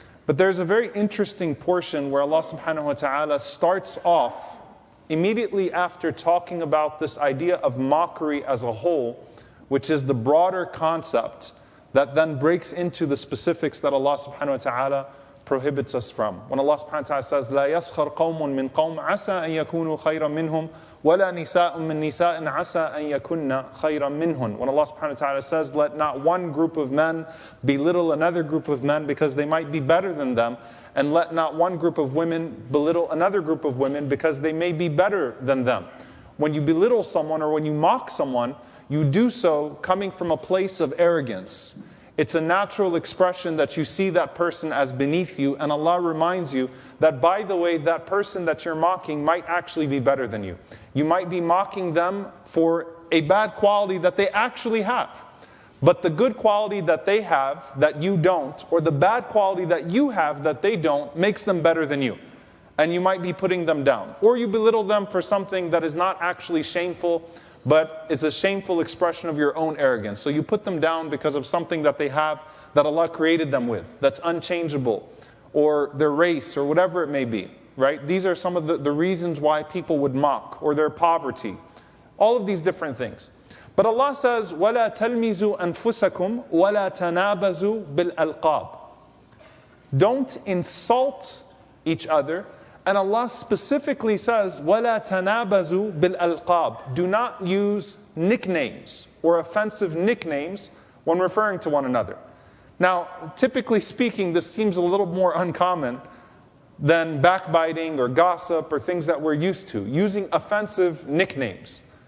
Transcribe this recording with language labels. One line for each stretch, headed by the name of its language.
English: But there's a very interesting portion where Allah subhanahu wa ta'ala starts off immediately after talking about this idea of mockery as a whole, which is the broader concept that then breaks into the specifics that Allah subhanahu wa ta'ala prohibits us from. When Allah subhanahu wa ta'ala says,
Arabic: لا يسخر قوم من قوم عسى أن يكونوا خيرا منهم ولا نساء من نساء عسى أن يكن خيرا منهن.
English: When Allah subhanahu wa ta'ala says, let not one group of men belittle another group of men because they might be better than them, and let not one group of women belittle another group of women because they may be better than them. When you belittle someone or when you mock someone, you do so coming from a place of arrogance. It's a natural expression that you see that person as beneath you, and Allah reminds you that, by the way, that person that you're mocking might actually be better than you. You might be mocking them for a bad quality that they actually have. But the good quality that they have that you don't, or the bad quality that you have that they don't, makes them better than you. And you might be putting them down. Or you belittle them for something that is not actually shameful, but is a shameful expression of your own arrogance. So you put them down because of something that they have that Allah created them with, that's unchangeable, or their race, or whatever it may be, right? These are some of the reasons why people would mock, or their poverty, all of these different things. But Allah says,
Arabic: وَلَا تَلْمِزُوا أَنفُسَكُمْ وَلَا تَنَابَزُوا بِالْأَلْقَابِ.
English: Don't insult each other. And Allah specifically says,
Arabic: وَلَا تَنَابَزُوا بِالْأَلْقَابِ.
English: Do not use nicknames or offensive nicknames when referring to one another. Now, typically speaking, this seems a little more uncommon than backbiting or gossip or things that we're used to, using offensive nicknames.